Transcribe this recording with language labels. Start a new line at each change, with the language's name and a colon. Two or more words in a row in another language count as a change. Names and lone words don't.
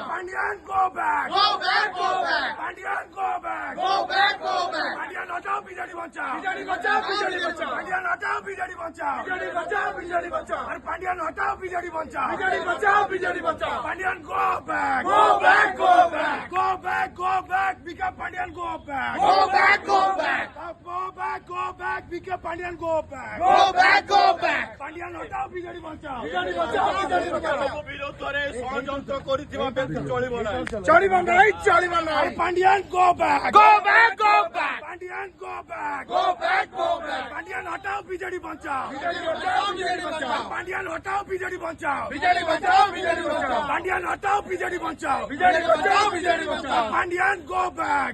English: पांडियन go back go back go back पांडियन go back go back go back
Hindi: पांडियन हटाओ बीजेडी बचाओ बीजेडी बचाओ बीजेडी बचाओ पांडियन हटाओ बीजेडी बचाओ बीजेडी बचाओ बीजेडी बचाओ और पांडियन हटाओ बीजेडी बचाओ बीजेडी बचाओ बीजेडी बचाओ
English: पांडियन go back go back go back go back बीके पांडियन go back go back go back go back बीके पांडियन go back go back go back
Hindi: पांडियन हटाओ बीजेडी बचाओ बीजेडी बचाओ बीजेडी बचाओ
Odia: ବିରୋଧରେ ଷଡ଼ଯନ୍ତ୍ର କରିଥିବା ବ୍ୟକ୍ତି ଚଳିବ ନାହିଁ ଚଳିବ ନାହିଁ
English: पांडियन go back go back go back पांडियन go back go back go back
Hindi: पांडियन हटाओ बीजेडी बचाओ बीजेडी बचाओ बीजेडी बचाओ पांडियन हटाओ बीजेडी बचाओ बीजेडी बचाओ बीजेडी बचाओ पांडियन हटाओ बीजेडी बचाओ बीजेडी बचाओ बीजेडी बचाओ
English: पांडियन go back